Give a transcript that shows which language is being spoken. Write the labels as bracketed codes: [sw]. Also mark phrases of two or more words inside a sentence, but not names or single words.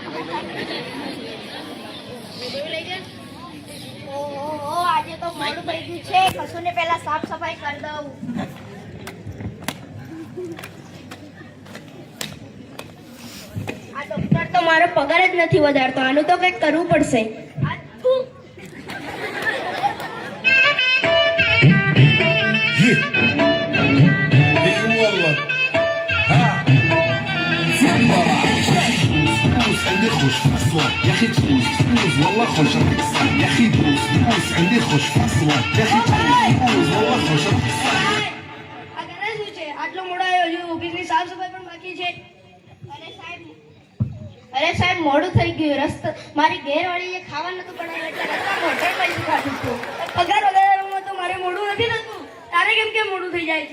[gu] આજે તો મોડું થઈ ગયું છે, કશું ને પહેલા સાફ સફાઈ કરી દઉં. આ ડોક્ટર તો મારો પગાર જ નથી વધારતો, આનું તો કંઈક કરવું પડશે. [ar] عندي خوش في الصوت يا اخي تفوز والله خوش القصه يا اخي تفوز عندي خوش في الصوت يا اخي تفوز والله خوش القصه [gu] આ કરે શું છે? આટલો મોડો આવ્યો છું, ઓફિસની સાફ સફાઈ પણ બાકી છે. અરે સાહેબ મોડું થઈ ગયું. રસ્તા મારી ઘેરવાળીએ ખાવા નતું બનાવ્યું એટલે રસ્તામાં હોટલમાં જ ખાધું હતું. પગાર વધારવામાં તો મારે મોડું નથી થતું, તારે કેમ મોડું થઈ જાય છે?